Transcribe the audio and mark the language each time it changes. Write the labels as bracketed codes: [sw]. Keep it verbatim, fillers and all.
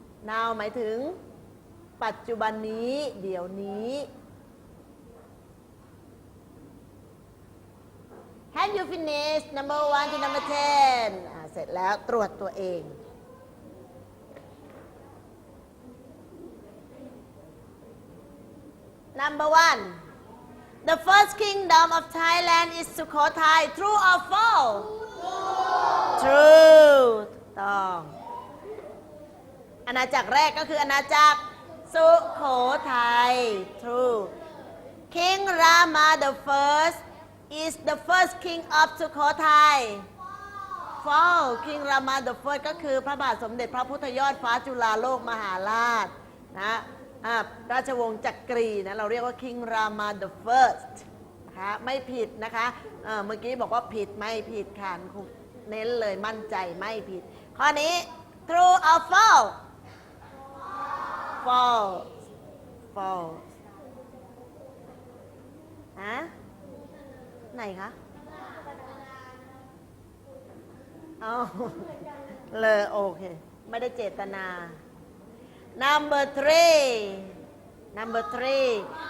[en] Now [th] หมายถึง ปัจจุบันนี้ เดี๋ยวนี้ [en] Have you finished number one to number ten [th] อ่ะเสร็จแล้วตรวจตัวเอง [en] Number one The first kingdom of Thailand is Sukhothai. True or false? True. [th] ต้อง อาณาจักรแรกก็คืออาณาจักรสุโขทัย True. [en] King Rama the first is the first king of Sukhothai. False. [th] King Rama the first ก็คือพระบาทสมเด็จพระพุทธยอดฟ้าจุฬาโลกมหาราชนะอ่ะราชวงศ์จักรีนะเราเรียกว่า King Rama the first นะคะไม่ผิดนะคะเอ่อเมื่อกี้บอกว่าผิดไม่ผิดค่ะครูเน้นเลยมั่นใจไม่ผิด ข้อนี้ [en] true or false false false [th] ฮะไหนคะเอา เลยโอเคไม่ได้เจตนา [en] Number three. Number three.